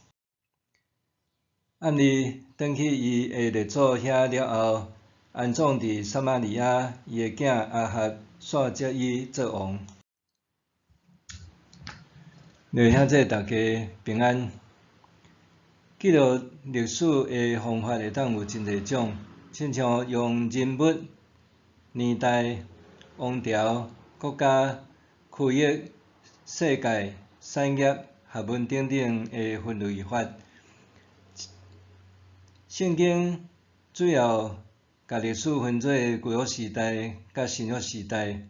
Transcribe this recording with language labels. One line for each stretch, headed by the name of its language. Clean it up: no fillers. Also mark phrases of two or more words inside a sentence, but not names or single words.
Min Nan Chinese: 暗利转去伊的列祖遐了后，安葬伫撒玛利亚，伊的囝亚哈煞接伊做王。弟兄姊妹大家平安。记录历史的方法会当有真侪种，亲像用人物、年代、王朝、国家、区域、世界、产业、学问等等的分类法。圣经主要甲历史分做旧约时代甲新约时代。